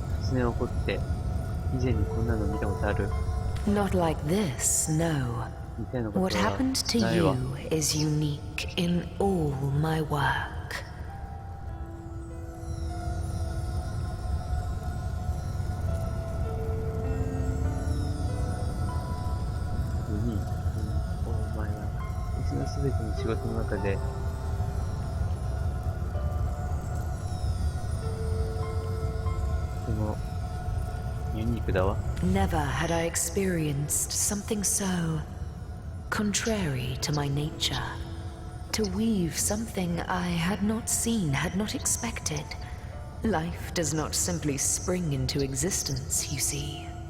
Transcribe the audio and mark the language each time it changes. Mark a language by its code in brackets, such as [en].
[ja] 突然起こって以前にこんなの見たことある？ [en] Not like this, no. What happened to you is unique in all my work. Unique in all my work. [ja] うちのすべての仕事の中でとてもユニークだわ。 [en] Never had I experienced something so contrary to my nature. To weave something I had not seen, had not expected. Life does not simply spring into existence, you see.